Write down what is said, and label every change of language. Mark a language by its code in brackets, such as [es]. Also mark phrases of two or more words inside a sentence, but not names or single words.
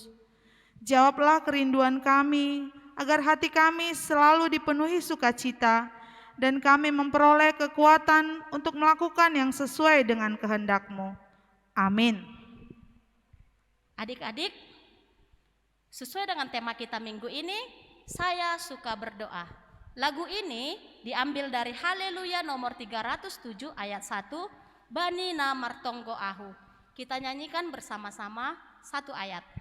[id] Jawablah kerinduan kami, agar hati kami selalu dipenuhi sukacita, dan kami memperoleh kekuatan untuk melakukan yang sesuai dengan kehendak-Mu. Amin. Adik-adik, sesuai dengan tema kita minggu ini, saya suka berdoa. Lagu ini diambil dari Haleluya nomor 307 ayat 1, Bani na martonggo ahu. Kita nyanyikan bersama-sama satu ayat.